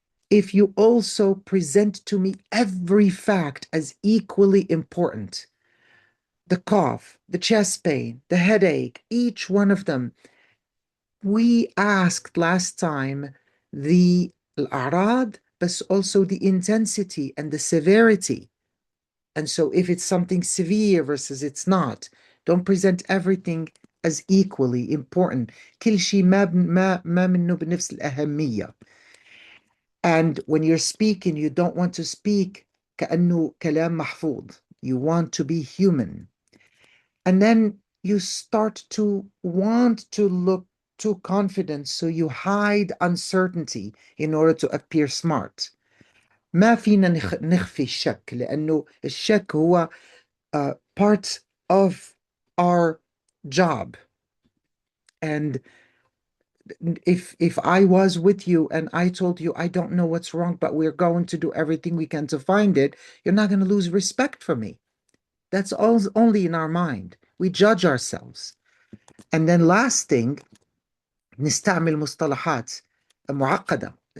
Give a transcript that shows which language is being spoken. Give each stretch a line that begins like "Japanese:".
English: If you also present to me every fact as equally important, the cough, the chest pain, the headache, each one of them, we asked last time the الأعراض, but also the intensity and the severity. And so if it's something severe versus it's not, don't present everything as equally important.
Arabic: كل شيء ما منه بنفس الأهمية.
English: And when you're speaking, you don't want to speak كأنه كلام محفوظ. You want to be human. And then you start to want to look too confident, so you hide uncertainty in order to appear smart.
Arabic: ما فينا نخفي الشك لأنه الشك هو part of our job.
English: And if I was with you and I told you I don't know what's wrong, but we're going to do everything we can to find it, you're not going to lose respect for me. That's all only in our mind. We judge ourselves. And then last thing, نستعمل مصطلحات معقدة.